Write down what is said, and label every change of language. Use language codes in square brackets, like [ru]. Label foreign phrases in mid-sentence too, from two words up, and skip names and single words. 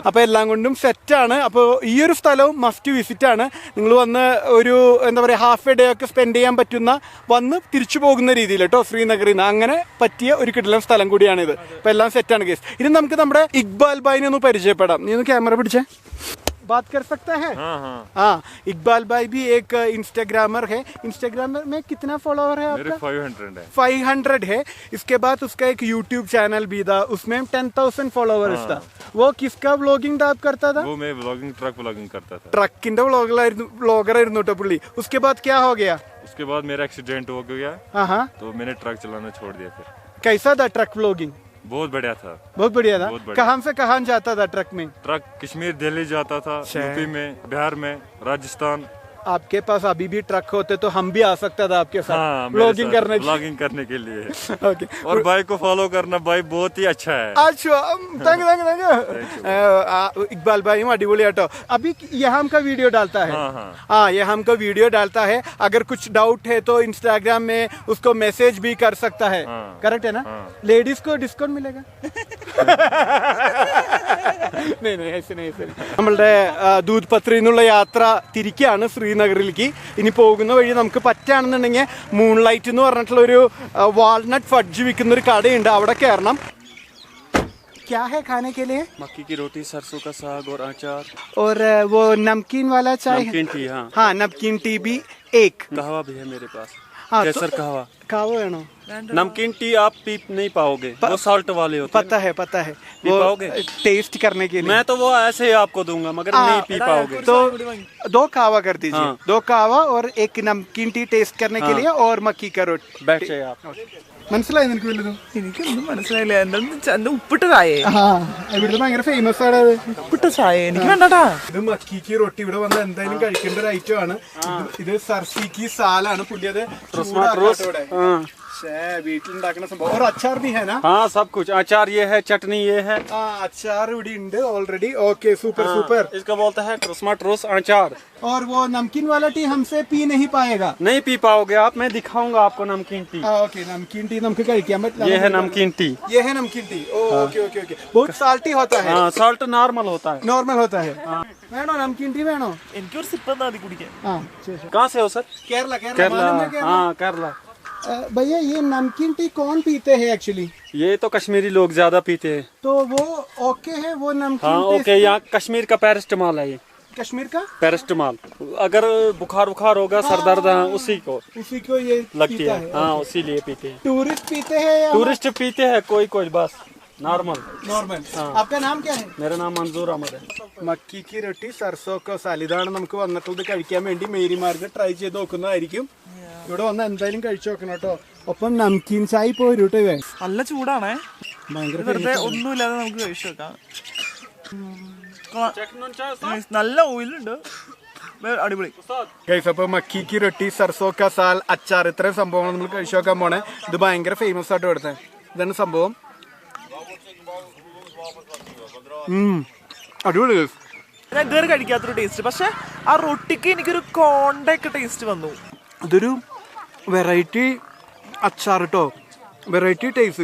[ml] അപ്പൊ എല്ലാം കൊണ്ടും സെറ്റ് ആണ്. അപ്പൊ ഈ ഒരു സ്ഥലവും [en] must visit [ml] ആണ്. നിങ്ങൾ വന്ന് ഒരു എന്താ പറയുക [en] half a day [ml] ഒക്കെ സ്പെൻഡ് ചെയ്യാൻ പറ്റുന്ന, വന്ന് തിരിച്ചു പോകുന്ന രീതിയിൽ കേട്ടോ ശ്രീനഗറിൽ നിന്ന് അങ്ങനെ പറ്റിയ ഒരു കിടിലൻ സ്ഥലം കൂടിയാണിത്. അപ്പൊ എല്ലാം സെറ്റാണ് കേസ്. ഇനി നമുക്ക് നമ്മുടെ ഇക്ബാൽ ഭായിനെ ഒന്ന് പരിചയപ്പെടാം. നീ ഒന്ന് ക്യാമറ പിടിച്ചേ. [hi] बात कर सकता है? हाँ, इकबाल भाई भी एक इंस्टाग्रामर है. इंस्टाग्रामर में कितना फॉलोवर है आपका? 500 है. 500 है. इसके बाद उसका एक [en] YouTube channel [hi] भी था, उसमें 10,000 फॉलोवर्स था. वो किसका व्लॉगिंग आप करता था? वो मैं व्लॉगिंग, [en] truck vlogging [hi] करता था. [ml] ട്രക്കിന്റെ വ്ളോഗർ ആയിരുന്നു കേട്ടോ പുള്ളി. [hi] उसके बाद क्या हो गया? उसके बाद मेरा एक्सीडेंट हो गया, हाँ, तो मैंने ट्रक चलाना छोड़ दिया. फिर कैसा था [en] truck vlogging? [hi] बहुत बढ़िया था. बहुत बढ़िया था. बहुत बढ़िया. कहाँ से कहाँ जाता था ट्रक में? ट्रक कश्मीर, दिल्ली जाता था, यूपी में, बिहार में, राजस्थान. आपके पास अभी भी ट्रक होते तो हम भी आ सकता था आपके साथ व्लॉगिंग व्लॉगिंग करने के लिए. ओके. और भाई को फॉलो करना, भाई बहुत ही अच्छा है. अच्छा, [en] thank you. [hi] इकबाल भाई [ml] അടിപൊളി കേട്ടോ. [hi] अभी ये हम का वीडियो डालता है. हाँ, ये हम का वीडियो डालता है. अगर कुछ डाउट है तो इंस्टाग्राम में उसको मैसेज भी कर सकता है. करेक्ट है ना? लेडीज को डिस्काउंट मिलेगा? नहीं ऐसे नहीं. [ml] നമ്മളുടെ ദൂത് പത്രിയിൽ നിന്നുള്ള യാത്ര തിരിക്കുകയാണ് ശ്രീനഗറിലേക്ക്. ഇനി പോകുന്ന വഴി നമുക്ക് പറ്റുകയാണെന്നുണ്ടെങ്കിൽ മൂൺലൈറ്റ് എന്ന് പറഞ്ഞിട്ടുള്ള ഒരു വാൾനട്ട് ഫഡ്ജ് വിൽക്കുന്ന ഒരു കടയുണ്ട്, അവിടെ കയറണം. [hi] क्या है खाने के लिए? मक्की की रोटी, सरसों का साग और अचार. और वो नमकीन वाला चाय? नमकीन टी. हाँ, नमकीन टी भी एक. कहवा भी है मेरे पास. हाँ, केसर कहवा. कहवा है ना? नमकीन टी आप पी नहीं पाओगे, वो सॉल्ट वाले होते हैं. पता है पी पाओगे? टेस्ट करने के लिए मैं तो वो ऐसे ही आपको दूंगा, मगर नहीं पी पाओगे. तो 2 कहवा कर दीजिए. हाँ. 2 कहवा और 1 नमकीन टी टेस्ट करने के लिए और मक्की का रोटी. बैठे आप. [ml] മനസ്സിലായി നിനക്ക് വല്ലതും? എനിക്കൊന്നും മനസ്സിലായില്ല. എന്താ ഉപ്പിട്ട ചായ? ഇവിടുത്തെ ഭയങ്കര ഫേമസ് ആണ് അത്. ഉപ്പിട്ട ചായ എനിക്ക് വേണ്ടട്ടാ. ഇത് [hi] मक्की की रोटी [ml] ഇവിടെ വന്ന് എന്തായാലും കഴിക്കേണ്ട ഒരു ഐറ്റം ആണ്. ഇത് സർസിക്ക് സാലാണ്. പുള്ളി അത് വീട്ടിലുണ്ടാക്കുന്ന സംഭവം. [hi] और अचार भी है ना? हाँ, सब कुछ. अचार ये है, चटनी ये है. [ml] अचार ഇവിടെ ഉണ്ട് ഓൾറെഡി. ഓക്കെ, സൂപ്പർ. [hi] इसका बोलता है क्रिसमस रोस अचार. और वो नमकीन वाला टी हमसे पी नहीं पाएगा. नहीं पी पाओगे आप, मैं दिखाऊंगा आपको नमकीन टी. ओके, नमकीन टी [ml] നമുക്ക് കഴിക്കാൻ പറ്റില്ല. [hi] ये है नमकीन टी. ये है नमकीन टी. ओके. बहुत साल्टी होता है. हाँ, [en] salt normal [hi] होता है. नॉर्मल होता है. [ml] വേണോ [hi] नमकीन टी? [ml] വേണോ? എനിക്കൊരു സിപ്പ് എന്താ മതി കുടിക്കാൻ. [hi] कहाँ से हो सर? केरला. हाँ, केरला. भैया ये नमकीन टी कौन पीते हैं एक्चुअली? ये तो कश्मीरी लोग ज्यादा पीते हैं. तो वो ओके है वो नमकीन? हाँ, ओके. यहाँ कश्मीर का पैरास्टामॉल है ये. कश्मीर का पैरास्टामॉल. अगर बुखार होगा, सर दर्द, उसी को ये लगती है. हाँ, उसी लिए पीते हैं. टूरिस्ट पीते हैं या टूरिस्ट पीते हैं कोई बस नॉर्मल. आपका नाम क्या है? मेरा नाम मंजूर अहमद है. मक्की की रोटी सरसों का साल [ml] ഇതാണ് നമുക്ക് വന്നിട്ടുള്ളത്. കഴിക്കാൻ വേണ്ടി മേരിമാർക്ക് ട്രൈ ചെയ്ത് നോക്കുന്നതായിരിക്കും. ഇവിടെ വന്ന് എന്തായാലും കഴിച്ചു നോക്കണം കേട്ടോ. ഒപ്പം നംകീൻ ചായ പോരൂട്ടെ. നല്ല ചൂടാണേ. ഭയങ്കര വെറുതെ ഒന്നുമില്ലാതെ നമുക്ക് കഴിച്ചു നോക്കാം. നല്ല ഓയിലുണ്ട്. അടിപൊളി. ഗൈസ്, അപ്പൊ [hi] मक्की की रोटी सरसों का साल [ml] അച്ചാർ ഇത്രയും സംഭവങ്ങൾ നമ്മൾ കഴിച്ചു നോക്കാൻ പോണേ. ഇത് ഭയങ്കര ഫേമസ് ആയിട്ട് ഇവിടുത്തെ. ഇതാണ് സംഭവം. അടിപൊളി guys. ഞാൻ ഇതുവരെ കഴിക്കാത്തൊരു ടേസ്റ്റ്. പക്ഷെ ആ റൊട്ടിക്ക് എനിക്കൊരു കോണ്ട ഒക്കെ ടേസ്റ്റ് വന്നു. അതൊരു വെറൈറ്റി അച്ചാർ കേട്ടോ, വെറൈറ്റി ടേസ്റ്റ്.